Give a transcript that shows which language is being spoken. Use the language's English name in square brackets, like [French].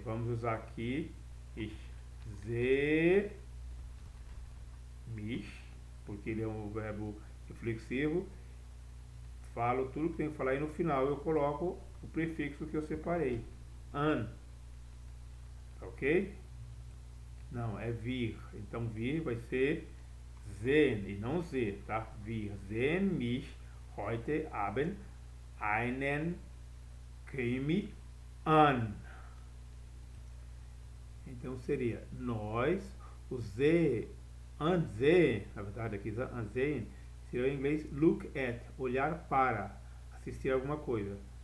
[Portuguese] Vamos usar aqui [German] ich sehe mich, [Portuguese] porque ele é um verbo reflexivo. Falo tudo que tem que falar e no final eu coloco o prefixo que eu separei, an, ok? Não, é vir, então vir vai ser sehen e não z, tá? [German] Wir sehen mich heute Abend einen Krimi an. [Portuguese] Então seria nós, o z, ansehen, na verdade aqui ansehen, seria em inglês look at, olhar para, assistir alguma coisa.